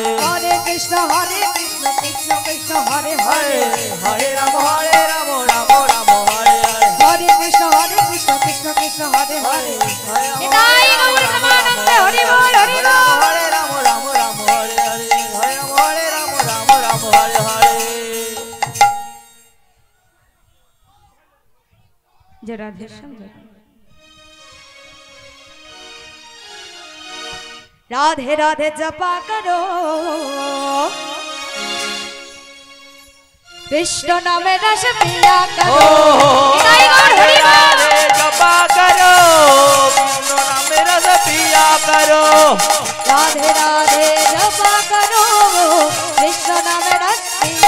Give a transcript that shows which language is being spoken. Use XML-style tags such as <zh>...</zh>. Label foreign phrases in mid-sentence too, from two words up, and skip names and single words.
<sa>হরে কৃষ্ণ কৃষ্ণ কৃষ্ণ হরে হরে হরে রাম রাম রাম হরে হরে হরে কৃষ্ণ কৃষ্ণ কৃষ্ণ হরে হরে</sa> <bn>নিতাই গৌর প্রেমানন্দে হরি বল হরি বল</bn> <sa>হরে রাম রাম হরে হরে হরে রাম রাম হরে হরে</sa> <hi>जय राधे श्याम राधे राधे जपा करो कृष्ण नामे रस पिया करो निताई गौर हरि बोल जपा करो कृष्ण नाम रस पिया करो राधे राधे जपा करो कृष्ण नामे रस पिया</hi>